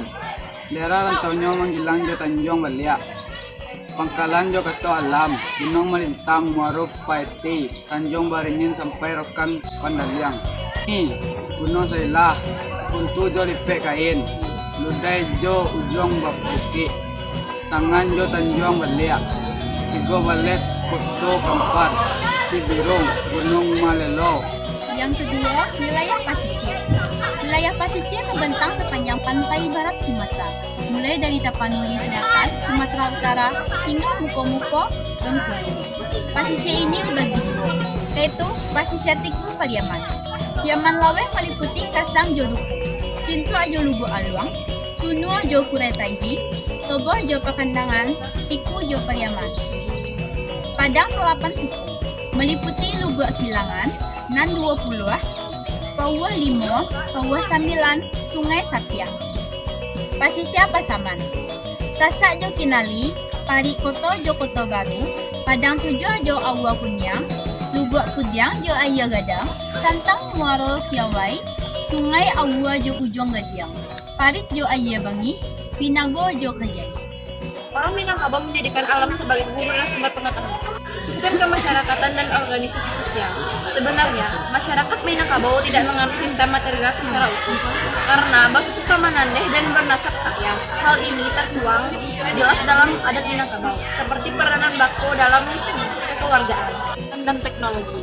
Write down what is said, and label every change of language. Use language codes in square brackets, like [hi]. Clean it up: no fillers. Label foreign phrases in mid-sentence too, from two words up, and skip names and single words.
[id] Daerah rantaunya menggilang Jo Tanjung Balia, Pangkalan Jo Kato Alam, Gunung Melintang, Muaruf, Paeti, Tanjung Baringin sampai Rokan Pandaliang. Ini Gunung Sailah, Kuntu Jo Lipe Kain, Ludai Jo Ujung Bapuki, Sangan Jo Tanjung Balia, Tigo Balet Koto Kampar, Sibirung, Gunung Malelo. Yang kedua, wilayah pasisir. Wilayah pasisir membentang sepanjang pantai barat Sumatera, mulai dari Tapanuli Selatan, Sumatera Utara, hingga Muko-Muko, Bengkuai. Pasisir ini dibagi dua, yaitu pasisir Tiku Pariaman. Piaman Lawe meliputi Kasang Joduku, Sintua Jo Lugu Aluang, Sunua Jo Kuretaji, Toboh Jo Pakandangan, Tiku Jo Pariaman. Padang Selapan Suku meliputi Lugu Kilangan, Nan 20, Pauah 5, Pauah 9, Sungai Sapiang. Pasisir Pasaman, Sasak Jo Kinali, Pari Koto Jo Koto Baru, Padang 7 Jo Awa Kunyang, Lubuk Kudyang Jo Ayah Gadang, Santang Muaro Kiawai, Sungai Awa Jo Ujung Gadiang, Parit Jo Ayah Bangi, Pinago Jo Kajai. Orang Minangkabau menjadikan alam sebagai guru dan sumber pengetahuan. Sistem kemasyarakatan dan organisasi sosial. Sebenarnya, masyarakat Minangkabau tidak menganut sistem material secara utuh karena [min] basuku kamanandeh [id] dan bernasab kaya. Hal ini tertuang jelas dalam adat Minangkabau, seperti peranan bako dalam kekeluargaan dan teknologi.